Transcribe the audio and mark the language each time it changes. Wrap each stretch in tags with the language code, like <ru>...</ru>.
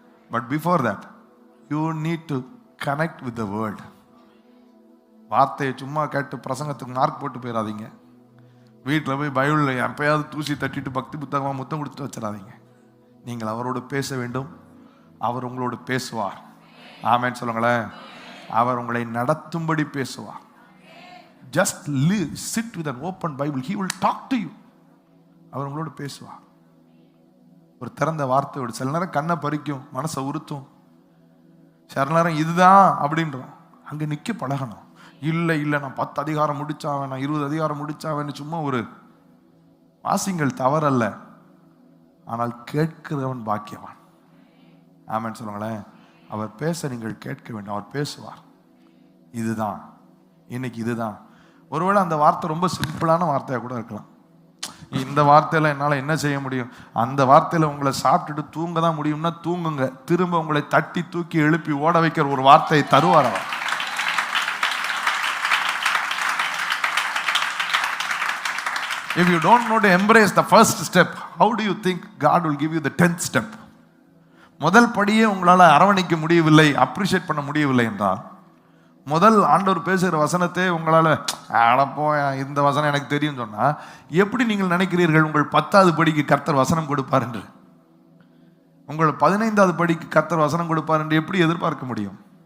<en>But before that you need to connect with the world.</en> <ta>வார்த்தையை சும்மா கேட்டு பிரசங்கத்துக்கு mark போட்டு போயிடாதீங்க. வீட்டில் போய் பைபிளில் எப்பயாவது தூசி தட்டிட்டு பக்தி புத்தகமாக முத்தம் கொடுத்துட்டு வச்சிடாதீங்க. நீங்கள் அவரோடு பேச வேண்டும், அவர் உங்களோடு பேசுவார். ஆமென் சொல்லுங்களேன். அவர் உங்களை நடத்தும்படி பேசுவார்.</ta> <en>Just sit with an open Bible, he will talk to you.</en> <ta>அவர் உங்களோடு பேசுவார். ஒரு திறந்த வார்த்தையோடு. சில நேரம் கண்ணை பறிக்கும், மனசை உறுத்தும். சில நேரம் இதுதான் அப்படின்றோம். அங்கே நிற்க பழகணும். இல்லை நான் 10 அதிகாரம் முடிச்சாவேன், நான் 20 அதிகாரம் முடிச்சாவேன்னு சும்மா ஒரு வாசிங்கள் தவறல்ல, ஆனால் கேட்கிறவன் பாக்கியவான். ஆமென் சொல்லுங்களேன். அவர் பேச நீங்கள் கேட்க வேண்டும். அவர் பேசுவார். இதுதான் இன்னைக்கு, இதுதான். ஒருவேளை அந்த வார்த்தை ரொம்ப சிம்பிளான வார்த்தையாக கூட இருக்கலாம். இந்த வார்த்தையில என்னால் என்ன செய்ய முடியும்? அந்த வார்த்தையில உங்களை சாப்பிட்டுட்டு தூங்க தான் முடியும்னா தூங்குங்க. திரும்ப உங்களை தட்டி தூக்கி எழுப்பி ஓட வைக்கிற ஒரு வார்த்தையை தருவார் அவர்.</ta> <en>If you don't know to embrace the first step, how do you think God will give you the 10th step?</en> <ta>முதல் படியே உங்களால் அரவணைக்க முடியவில்லை, அப்ரிஷியேட் பண்ண முடியவில்லை என்றால், முதல் ஆண்டவர் பேசுகிற வசனத்தை உங்களால் அடப்போ இந்த வசனம் எனக்கு தெரியும் சொன்னா எப்படி நீங்கள் நினைக்கிறீர்கள் உங்கள் 10வது படிக்கு கர்த்தர் வசனம் கொடுப்பார் என்று? உங்கள் 15வது படிக்கு கர்த்தர் வசனம் கொடுப்பார் என்று எப்படி எதிர்பார்க்க முடியும்?</ta>